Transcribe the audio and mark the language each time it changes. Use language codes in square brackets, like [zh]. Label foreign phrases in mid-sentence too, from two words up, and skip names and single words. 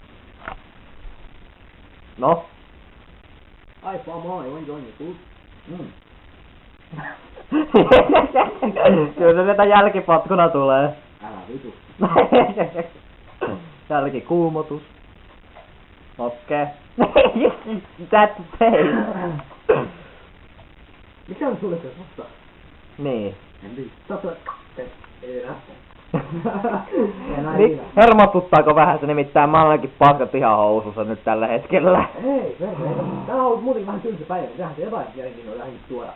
[fi] No? Ai moi, oin. Kyllä se sieltä jälkipatkuna tulee. Älä vitu. Täälläkin kuumotus. Okei. [en] That's the face. [fi] Mikä on sulle se tosta? Niin. En tiedä. Totta. Ei lähtee. Niin, hermostuttaako vähän se, nimittäin mä olenkin paskat ihan housussa nyt tällä hetkellä. Ei, perhe. Tää on ollut muuten vähän tylsä päivä. Tähän se jotain mielenkiintoa lähdin tuoda.